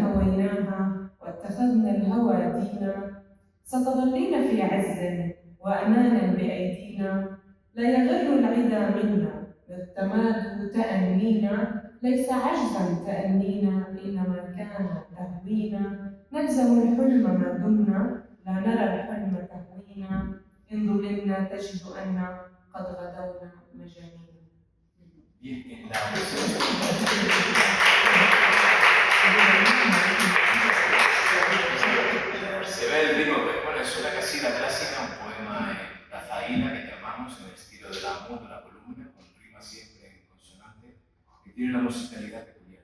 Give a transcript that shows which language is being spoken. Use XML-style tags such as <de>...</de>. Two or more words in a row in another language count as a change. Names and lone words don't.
<ar>هويناها واتخذنا الهوى دينا ستظلين في عز وأمانا بأيدينا لا يغر العدا منا التماد تأنينا ليس عجزا تأنينا إنما كان تهوينا نلزم الحلم ما دمنا لا نرى الحلم تهوينا إن ظلمنا تجد أن قد غدونا مجانين.</ar> <es>Se ve el ritmo, bueno, es una casilla clásica, un poema en razaína que llamamos en el estilo de la de la columna, con rima siempre en consonante, que tiene una musicalidad peculiar.</es>